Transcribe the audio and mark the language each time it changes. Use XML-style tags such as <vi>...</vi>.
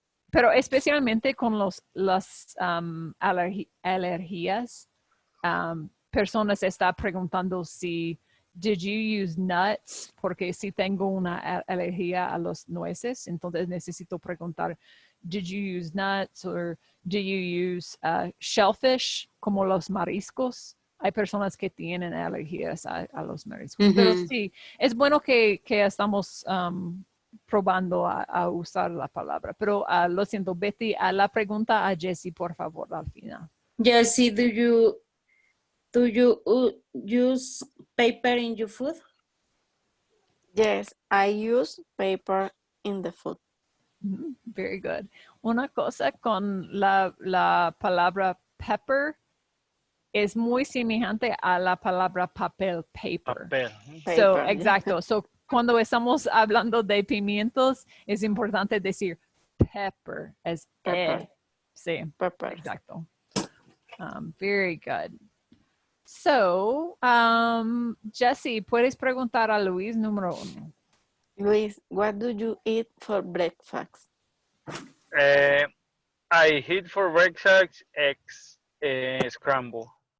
<es>Pero especialmente con las alergias, personas están preguntando si</es> <en>did you use nuts,</en> <es>porque si tengo una alergia a los nueces, entonces necesito preguntar</es> <en>did you use nuts or do you use shellfish,</en> <es>como los mariscos. Hay personas que tienen alergias a los mariscos, pero sí, es bueno que estamos probando a usar la palabra. Pero lo siento, Betty, a la pregunta a Jessie, por favor, al final.</es> <en>Jesse, do you use paper in your food? Yes, I use paper in the food. Very good.</en> <es>Una cosa con la palabra pepper es muy semejante a la palabra papel, paper. Papel.</es> <en>So, Paper.</en> <es>exacto. So, cuando estamos hablando de pimientos, es importante decir pepper, es</es> <en>Pepper.</en> <es>Sí,</es> <en>Pepper. exacto. Very good.</en> <es>So, Jessie, puedes preguntar a Luis número 1.</es> <en>Luis, what do you eat for breakfast? I eat for breakfast eggs scramble.</en>